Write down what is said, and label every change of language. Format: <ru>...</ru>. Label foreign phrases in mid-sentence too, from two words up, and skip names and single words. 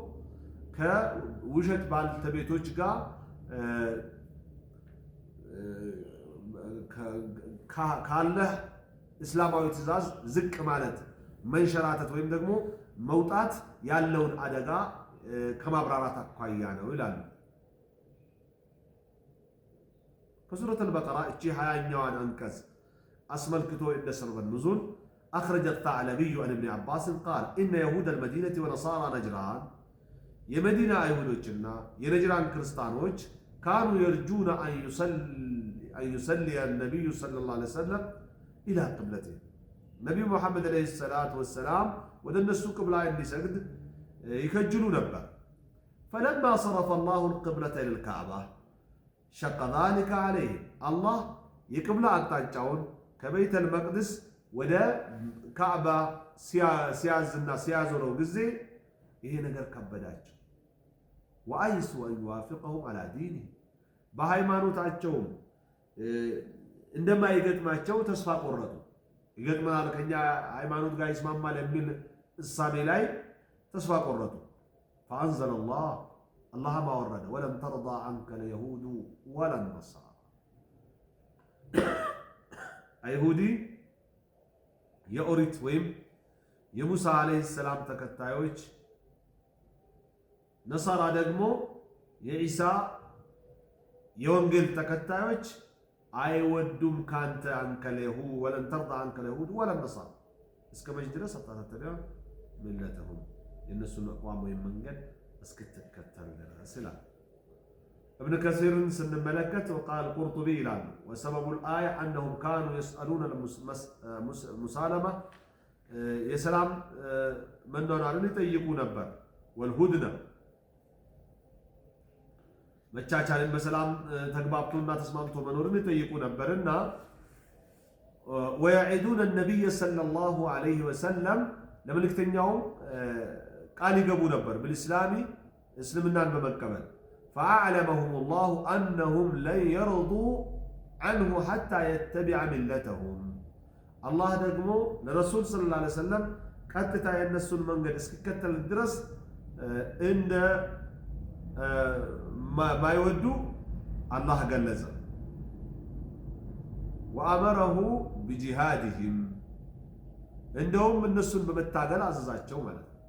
<am>ከውሸት ባልተቤቶች ጋር ካለህ እስላማዊ ትእዛዝ ዝቅ ማለት መንሸራተት ወይም ደግሞ መውጣት ያለውን አደጋ ከማብራራት አኳያ ነው ይላሉ። ከሱረት አልበቀራ እቺ 20ኛዋን አንቀጽ አስመልክቶ እንደ ሰበበ ኑዙል</am> <ar>أخرج الثعلبي عن ابن عباس قال إن يهود المدينة ونصارى نجران</ar> <am>የመዲና አይሁዶችና የነጅራን ክርስቲያኖች</am> <ar>كانوا يرجون أن يصلي النبي صلى الله عليه وسلم إلى قبلته</ar> <am>ነቢዩ ሙሐመድ</am> <ar>ዓለይሂ الصلاة والسلام</ar> <am>ወደ እነሱ ቅብላ እንዲሰግድ ይከጅሉ ነበር።</am> <ar>فلما صرف الله القبلة إلى الكعبة شق ذلك عليه الله</ar> <am>የቅብላ አቅጣጫውን ከቤተ መቅደስ ወደ ካዕባ ሲያዝና ሲያዞረው ጊዜ ይሄ ነገር ከበዳቸው።</am> <ar>وأيسوا أن يوافقهم على دين</ar> <am>በሃይማኖታቸው እንደማይገጥማቸው ተስፋ ቆረጡ። ይገጥመናል ከኛ ሃይማኖት ጋር ይስማማል የሚል እሳቤ ላይ ተስፋ ቆረጡ።</am> <ar>فأنزل الله ما ورد ولن ترضى عنك اليهود ولا النصارى</ar> <am>አይሁዲ የኦሪት ወይም የሙሳ አለይሂ ሰላም ተከታዮች ነሳራ ደግሞ የኢሳ የወንጌል ተከታዮች አይወዱም ካንተ አንከ</am> <ar>اليهود ولن ترضى عنك اليهود ولن النصارى</ar> <am>እስከ መች ድረስ</am> <ar>حتى تتبع ملتهم</ar> <am>የነሱን አቋም ወይም መንገድ እስክትከተል ድረስ ይላል። ابن كثير ስንመለከት</am> <ar>وقال القرطبي</ar> <am>ይላሉ</am> <ar>وسبب الآية أنهم كانوا يسألون المسالمة</ar> <am>የሰላም መኗኗርን ይጠይቁ ነበር ወልሁድነ መቻቻልን በሰላም ተግባብቶና ተስማምቶ መኖርን ይጠይቁ ነበርና</am> <ar>ويعدون النبي صلى الله عليه وسلم</ar> <am>ለመልእክተኛው ቃል ይገቡ ነበር</am> <ar>بالإسلام</ar> <am>እስልምናን በመቀበል</am> <ar>فأعلمهم الله أنهم لن يرضوا عنه حتى يتبع ملتهم</ar> <am>አላህ ደግሞ ለረሱል</am> <ar>صلى الله عليه وسلم</ar> <am>ቀጥታ የእነሱን መንገድ እስኪከተል ድረስ እንደ ማይወዱ አላህ ገለጸ።</am> <ar>وأمره بجهادهم</ar> <am>እንደውም እነሱን በመታገል አዘዛቸው ማለት ነው።</am>